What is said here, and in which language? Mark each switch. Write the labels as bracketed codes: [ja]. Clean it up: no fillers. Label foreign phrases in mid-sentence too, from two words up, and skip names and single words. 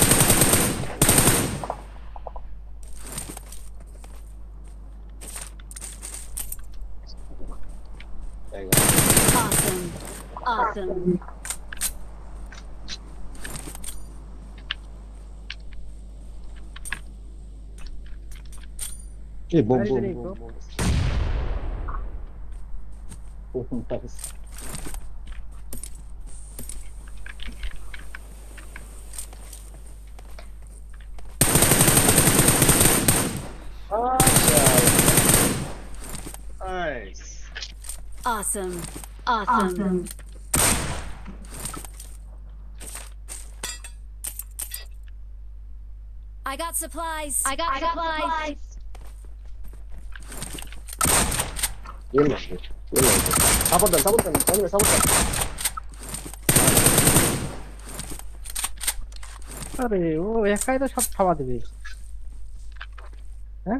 [en] Awesome. Awesome. [bn] এই বম [en] Where is [bn] বম [en] the name, bro? বম nice nice Awesome. Awesome. I got supplies. I got supplies. [tl] Yun lang. Yun lang. Sapot dan. Anyway, sapot dan. [bn] আরে ও একাই তো সব খাওয়া দেবে হ্যাঁ